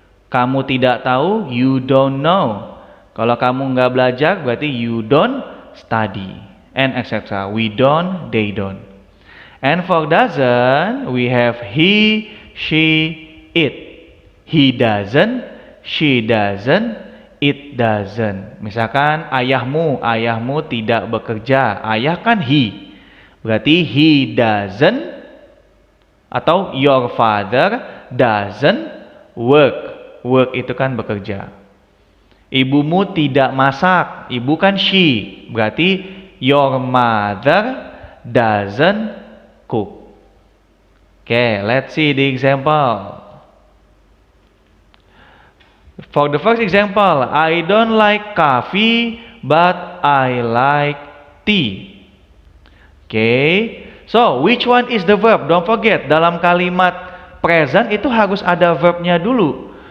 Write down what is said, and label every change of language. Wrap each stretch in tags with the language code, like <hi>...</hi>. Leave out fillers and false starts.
<id>Kamu tidak tahu,</id> <en>you don't know.</en> <id>Kalau kamu nggak belajar, berarti</id> <en>you don't study. And etc. We don't, they don't. And for doesn't, we have he, she, it. He doesn't, she doesn't, it doesn't.</en> <id>Misalkan ayahmu tidak bekerja. Ayah kan he.</id> <en>Berarti he doesn't atau your father doesn't work.</en> <id>Work itu kan bekerja. Ibumu tidak masak. Ibu kan</id> <en>she. Berarti your mother doesn't cook. Okay, let's see the example. For the first example, I don't like coffee, but I like tea. Okay, so which one is the verb? Don't forget,</en> <id>dalam kalimat present itu harus ada verbnya dulu.</id>